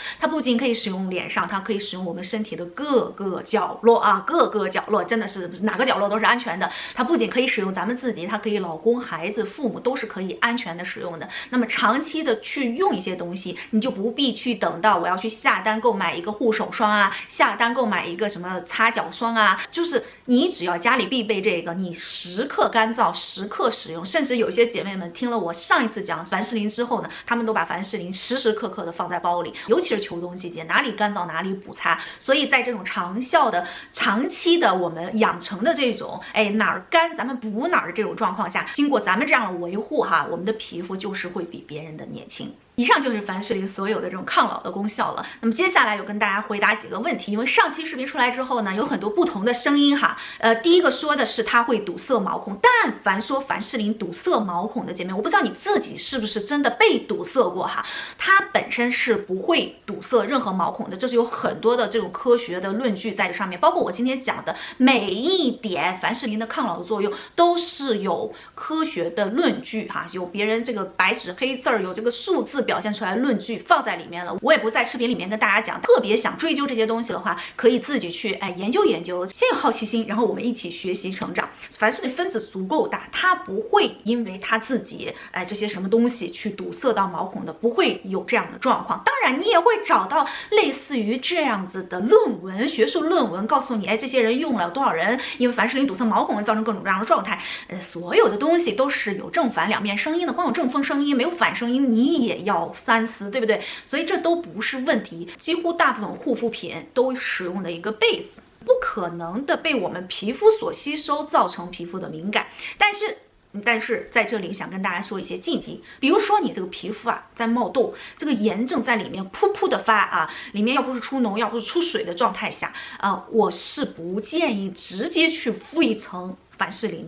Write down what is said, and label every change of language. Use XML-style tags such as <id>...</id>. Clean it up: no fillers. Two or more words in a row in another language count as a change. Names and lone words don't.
<zh>它不僅可以使用臉上，它可以使用我們身體的各個角落各個角落真的是哪個角落都是安全的。它不僅可以使用咱們自己，它可以老公、孩子、父母都是可以安全的使用的。那麼長期的去用一些東西，你就不必去等到我要去下單購買一個護手霜下單購買一個什麼擦腳霜就是你只要家裡必備這個，你時刻乾燥，時刻使用。甚至有些姐妹們聽了我上一次講凡士林之後呢，她們都把凡士林時時刻刻的放在包裡，尤其是秋冬季節，哪裡乾燥哪裡補擦。所以在這種長效的、長期的我們養成的這種，哪兒乾咱們補哪兒的這種狀況下，經過咱們這樣的維護我們的皮膚就是會比別人的年輕。以上就是凡士林所有的這種抗老的功效了。那麼接下來有跟大家回答幾個問題，因為上期視頻出來之後呢，有很多不同的聲音第一個說的是它會堵塞毛孔，但凡說凡士林堵塞毛孔的姐妹，我不知道你自己是不是真的被堵塞過它本身是不會堵塞任何毛孔的，這是有很多的這種科學的論據在這上面，包括我今天講的每一點凡士林的抗老的作用都是有科學的論據有別人這個白紙黑字兒有這個數字表現出來的論據放在裡面了，我也不在视頻裡面跟大家講。特別想追究這些東西的話，可以自己去研究研究，先有好奇心，然後我们一起學習成長。凡是你分子足夠大，它不會因為它自己這些什麼東西去堵塞到毛孔的，不會有這樣的狀況。當然，你也會找到類似於這樣子的論文，學術論文告訴你，這些人用了多少人，因為凡士林堵塞毛孔造成各種各樣的狀態。所有的東西都是有正反兩面聲音的，光有正風聲音沒有反聲音，你也要三思，對不對？所以這都不是問題。幾乎大部分護膚品都使用的一個 base，不可能的被我們皮膚所吸收，造成皮膚的敏感。但是在這裡想跟大家說一些禁忌，比如說你這個皮膚在冒痘，這個炎症在裡面噗噗的發裡面要不是出膿要不是出水的狀態下我是不建議直接去敷一層凡士林的。</zh>